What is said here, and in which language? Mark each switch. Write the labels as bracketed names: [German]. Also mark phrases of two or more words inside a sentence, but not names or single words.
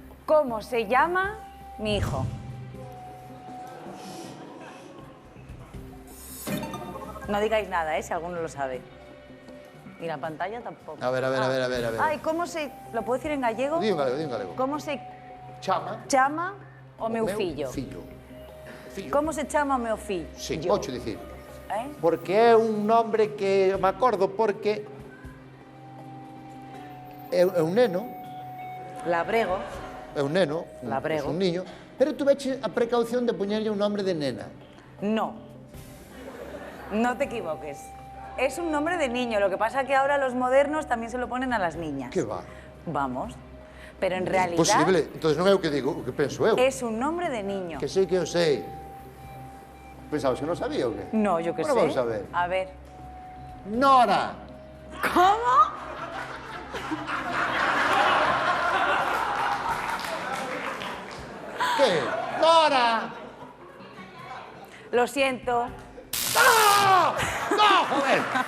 [Spanish] ¿Cómo se llama mi hijo? No digáis nada, ¿eh? Si alguno lo sabe. Y la pantalla tampoco. A ver. Ay, ¿cómo se... ¿Lo puedo decir en gallego? [Galician] Di en galego. [Spanish] ¿Cómo se [Galician] Chama. chama o meu fillo? Fillo. ¿Cómo se chama o meu fillo? Sí, [Spanish] Yo. [Galician] pocho dicir. Eh? Porque é un nombre que me acordo porque é un neno, Labrego. é un neno, Labrego. [Spanish] un niño, [Galician] pero tuveche a precaución de poñerlle un nombre de nena. [Spanish] No. No te equivoques. Es un nombre de niño. Lo que pasa que ahora los modernos también se lo ponen a las niñas. Que va? Vamos. Pero en realidad... Posible. [Galician] Entonces non é o que digo, o que penso eu. [Spanish] Es un nombre de niño. [Galician] Que sei que eu sei. Pensabas que non sabía o que? [Spanish] No, yo qué sé. Bueno, vamos a ver. A ver. Nora. ¿Cómo? Que? Nora. Lo siento. ¡No! ¡No, joder!